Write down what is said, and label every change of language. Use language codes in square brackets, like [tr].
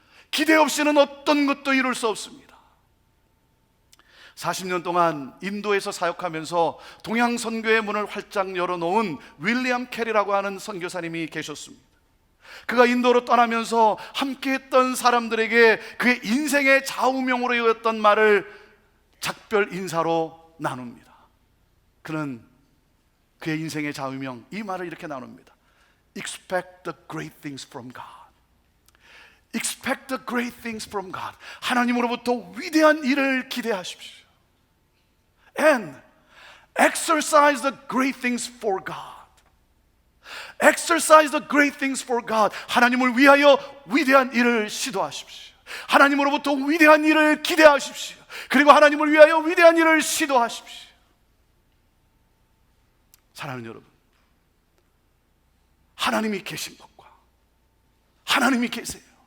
[ko] 기대 없이는 어떤 것도 이룰 수 없습니다. 40년 동안 인도에서 사역하면서 동양 선교의 문을 활짝 열어놓은 윌리엄 캐리라고 하는 선교사님이 계셨습니다. 그가 인도로 떠나면서 함께했던 사람들에게 그의 인생의 좌우명으로 이었던 말을 작별 인사로 나눕니다. 그는 그의 인생의 좌우명, 이 말을 이렇게 나눕니다. [en] Expect the great things from God. Expect the great things from God. [ko] 하나님으로부터 위대한 일을 기대하십시오. [en] And exercise the great things for God. Exercise the great things for God. [ko] 하나님을 위하여 위대한 일을 시도하십시오. 하나님으로부터 위대한 일을 기대하십시오. 그리고 하나님을 위하여 위대한 일을 시도하십시오. 사랑하는 여러분, 하나님이 계신 것과 하나님이 계세요.